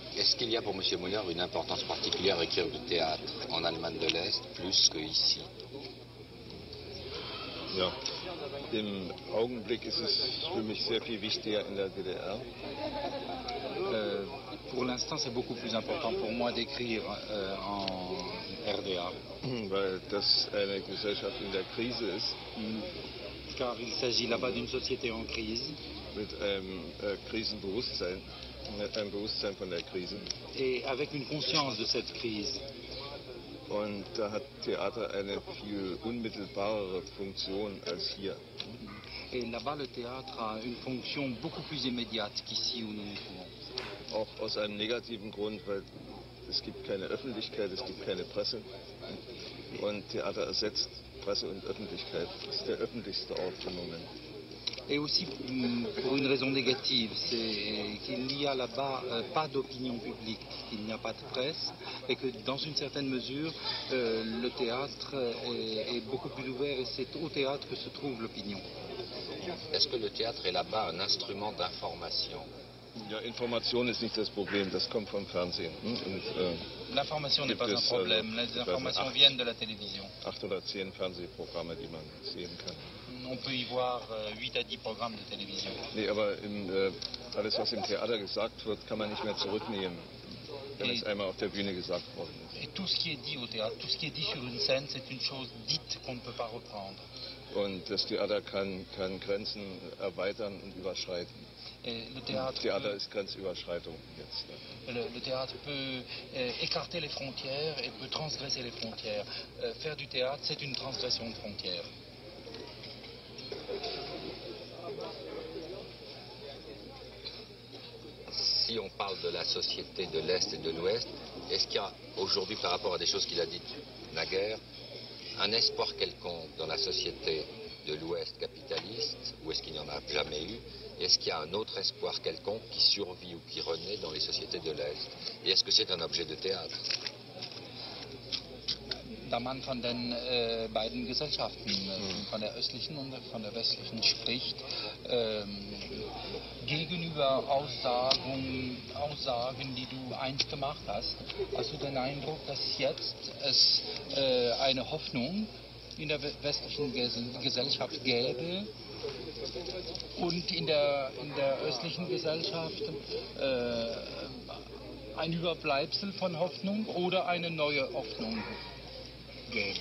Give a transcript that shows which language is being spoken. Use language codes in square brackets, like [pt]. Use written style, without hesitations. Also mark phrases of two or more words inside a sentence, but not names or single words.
[fr] Est-ce qu'il y a pour M. Muller une importance particulière à écrire du théâtre en Allemagne de l'Est plus qu'ici? [de] Ja, im Augenblick ist es für mich sehr viel wichtiger in der DDR. [fr] Pour l'instant, c'est beaucoup plus important pour moi d'écrire en RDA. [de] Weil das eine Gesellschaft in der Krise ist. [fr] Car il s'agit là-bas d'une société en crise. [de] Mit einem Krisenbewusstsein, ein Bewusstsein von der Krise. [fr] Et avec une conscience de cette crise. [de] Und da hat Theater eine viel unmittelbarere Funktion als hier. [fr] Et là-bas, le théâtre a une fonction beaucoup plus immédiate qu'ici où nous nous trouvons. [de] Auch aus einem negativen Grund, weil es gibt keine Öffentlichkeit, es gibt keine Presse. Und Theater ersetzt Presse und Öffentlichkeit. Das ist der öffentlichste Ort im Moment. [fr] Et aussi pour une raison négative, c'est qu'il n'y a là-bas pas d'opinion publique, qu'il n'y a pas de presse, et que dans une certaine mesure, le théâtre est beaucoup plus ouvert, et c'est au théâtre que se trouve l'opinion. Est-ce que le théâtre est là-bas un instrument d'information? [de] Ja, Information ist nicht das Problem, das kommt vom Fernsehen. [fr] L'information n'est pas un problème, les informations viennent de la télévision. [de] 8 oder 10 Fernsehprogramme, die man sehen kann. [fr] On peut y voir 8 à 10 programmes de télévision. [de] Nee, aber alles, was im Theater gesagt wird, kann man nicht mehr zurücknehmen, wenn es einmal auf der Bühne gesagt worden ist. [fr] Et tout ce qui est dit au théâtre, tout ce qui est dit sur une scène, c'est une chose dite qu'on ne peut pas reprendre. [de] Und das Theater kann Grenzen erweitern und überschreiten. [fr] Le [de] Theater ist Grenzüberschreitung jetzt. [fr] Le théâtre peut écarter les frontières et peut transgresser les frontières. Faire du théâtre, c'est une transgression de frontières. Si on parle de la société de l'Est et de l'Ouest, est-ce qu'il y a aujourd'hui, par rapport à des choses qu'il a dites naguère, un espoir quelconque dans la société de l'Ouest capitaliste, ou est-ce qu'il n'y en a jamais eu? Est-ce qu'il y a un autre espoir quelconque qui survit ou qui renaît dans les sociétés de l'Est? Et est-ce que c'est un objet de théâtre? [de] Da man von den beiden Gesellschaften, von der östlichen und von der westlichen spricht, gegenüber Aussagen, die du einst gemacht hast du den Eindruck, dass jetzt es eine Hoffnung in der westlichen Gesellschaft gäbe und in der östlichen Gesellschaft ein Überbleibsel von Hoffnung oder eine neue Hoffnung gäbe?